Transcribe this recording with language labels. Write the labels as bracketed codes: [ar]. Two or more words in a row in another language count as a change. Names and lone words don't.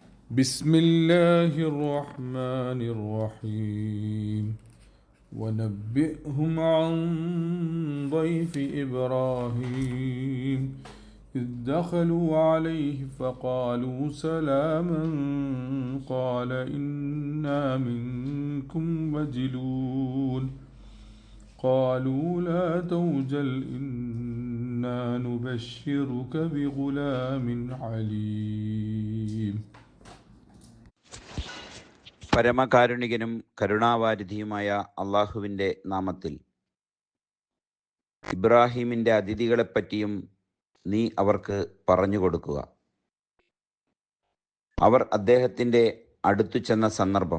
[ar] بسم الله الرحمن الرحيم ونبئهم عن ضيف إبراهيم إذ دخلوا عليه فقالوا سلاما قال إنا منكم وجلون قالوا لا توجل إنا نبشرك بغلام حليم. [ml] പരമകാരുണികനും കരുണാവാരിധിയുമായ അള്ളാഹുവിൻ്റെ നാമത്തിൽ. ഇബ്രാഹീമിൻ്റെ അതിഥികളെപ്പറ്റിയും നീ അവർക്ക് പറഞ്ഞുകൊടുക്കുക. അവർ അദ്ദേഹത്തിൻ്റെ അടുത്തു ചെന്ന സന്ദർഭം.